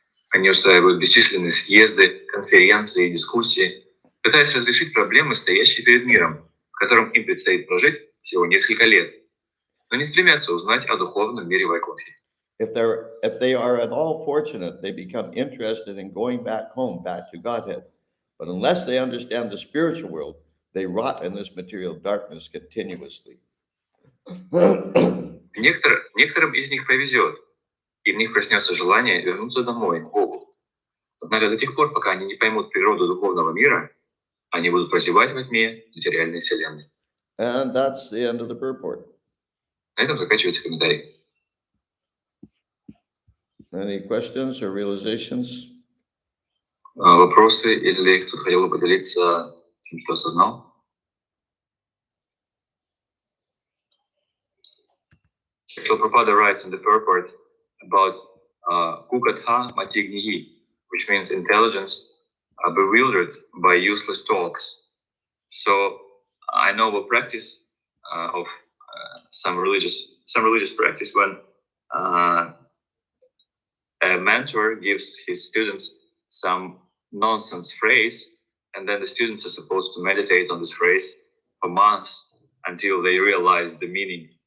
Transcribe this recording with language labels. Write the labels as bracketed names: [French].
[Russian] Они устраивают бесчисленные съезды, конференции, дискуссии, пытаясь разрешить проблемы, стоящие перед миром, в котором им предстоит прожить всего несколько лет, но не стремятся узнать о духовном мире Вайкунхи. [English] If they are at all fortunate, they become interested in going back home, back to Godhead. But unless they understand the spiritual world, they rot in this material darkness continuously. [Russian] Некоторым из них повезет, и в них проснется желание вернуться домой, к Богу. Однако до тех пор, пока они не поймут природу духовного мира, они будут прозябать во тьме материальной вселенной. [English] And that's the end of the purport. [Russian] На этом заканчивается комментарий. [English] Any questions or realizations? [Russian] Вопросы или кто-то хотел бы поделиться тем, что осознал? [English] So Prabhupada writes in the purport about Kukatha Matignihi, which means intelligence bewildered by useless talks. So I know a practice of some religious practice when a mentor gives his students some nonsense phrase, and then the students are supposed to meditate on this phrase for months until they realize the meaning.